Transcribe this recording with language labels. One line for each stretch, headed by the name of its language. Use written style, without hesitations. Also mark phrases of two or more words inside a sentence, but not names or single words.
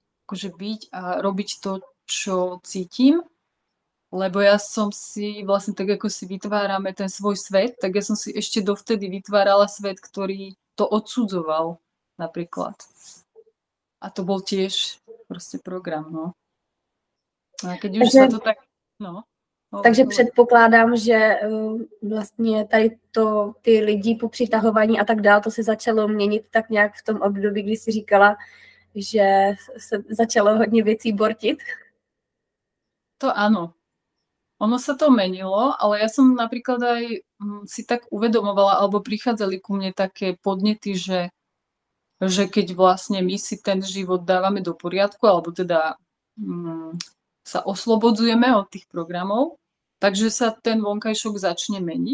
Slovak: Akože byť a robiť to, čo cítim, lebo ja som si vlastne tak, ako si vytvárame ten svoj svet, tak ja som si ešte dovtedy vytvárala svet, ktorý to odsudzoval napríklad. A to bol tiež proste program, no. A keď už sa to tak... No.
Czech: Takže předpokládám, že vlastně tady to, ty lidi po přitahování a tak dále, to se začalo měnit tak nějak v tom období, kdy jsi říkala, že se začalo hodně věcí bortit.
Slovak: To áno. Ono sa to menilo, ale ja som napríklad aj si tak uvedomovala, alebo prichádzali ku mne také podnety, že keď vlastne my si ten život dávame do poriadku, alebo teda sa oslobodzujeme od tých programov, takže sa ten vonkajšok začne meniť.